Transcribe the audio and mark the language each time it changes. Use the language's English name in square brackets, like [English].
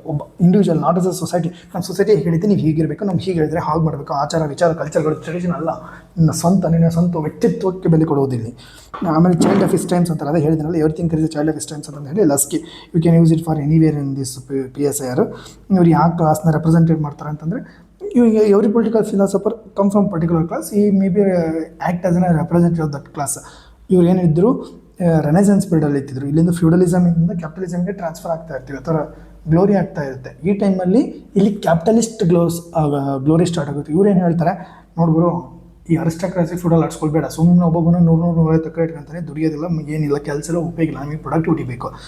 [Kannada] ಒಬ್ಬ individual, [English] Not as a society. [Kannada] ನಮ್ಮ society ಹೇಳಿದ್ದೆ ನೀವು ಹೀಗಿರಬೇಕು, ನಮ್ಗೆ ಹೀಗೆ ಹೇಳಿದ್ರೆ ಹಾಗೆ ಮಾಡಬೇಕು, ಆಚಾರ ವಿಚಾರ ಕಲ್ಚರ್ಗಳು ಟ್ರೆಡಿಷನ್ ಅಲ್ಲ, ನಿನ್ನ ಸ್ವಂತ ವ್ಯಕ್ತಿತ್ವಕ್ಕೆ ಬೆಲೆ ಕೊಡೋದಿಲ್ಲ. ಆಮೇಲೆ ಚೈಲ್ಡ್ ಆಫ್ ಹಿಸ್ ಟೈಮ್ಸ್ ಅಂತಾರೆ, ಅದೇ ಹೇಳಿದ್ನಲ್ಲ, [English] everything is child of his times [Kannada] ಅಂತ ಹೇಳಿ ಲಸ್ಕಿ. [English] You can use it for anywhere in this PSIR. [Kannada] ಇವ್ರು ಯಾವ ಕ್ಲಾಸ್ನ ರೆಪ್ರೆಸೆಂಟೇಟ್ ಮಾಡ್ತಾರೆ ಅಂತಂದರೆ, [English] every political philosopher come from particular class. He may be act as a representative of that class. [Kannada] ಇವ್ರು ಏನಿದ್ರು ರೆನೆಸೆನ್ಸ್ ಪೀರಿಯಡಲ್ಲಿ ಇತ್ತಿದ್ರು. ಇಲ್ಲಿಂದ ಫ್ಯೂಡಲಿಸಮಿಂದ ಕ್ಯಾಪಿಟಲಿಸಮ್ಗೆ ಟ್ರಾನ್ಸ್ಫರ್ ಆಗ್ತಾ ಇರ್ತೀವಿ, ಆ ಥರ ಗ್ಲೋರಿ ಆಗ್ತಾ ಇರುತ್ತೆ. ಈ ಟೈಮಲ್ಲಿ ಇಲ್ಲಿ ಕ್ಯಾಪಿಟಲಿಸ್ಟ್ ಗ್ಲೋರಿ ಸ್ಟಾರ್ಟ್ ಆಗುತ್ತೆ. ಇವ್ರು ಏನು ಹೇಳ್ತಾರೆ ನೋಡ್ಬೋದು, ಈ ಅರಿಸ್ಟೋಕ್ರಸಿ ಫುಡಲ್ಲಿ ಆಡ್ಸ್ಕೊಳ್ಬೇಡ, ಸುಮ್ಮನೆ ಒಬ್ಬೊಬ್ಬನ 100 ತಕ್ಕ ಇಟ್ಕೊಂತಾನೆ, ದುಡಿಯೋದಿಲ್ಲ, ಏನಿಲ್ಲ, ಕೆಲಸ ಎಲ್ಲ ಉಪಯೋಗ ಇಲ್ಲ, ನಮಗೆ ಪ್ರೊಡಕ್ಟಿವಿಟಿ ಬೇಕು.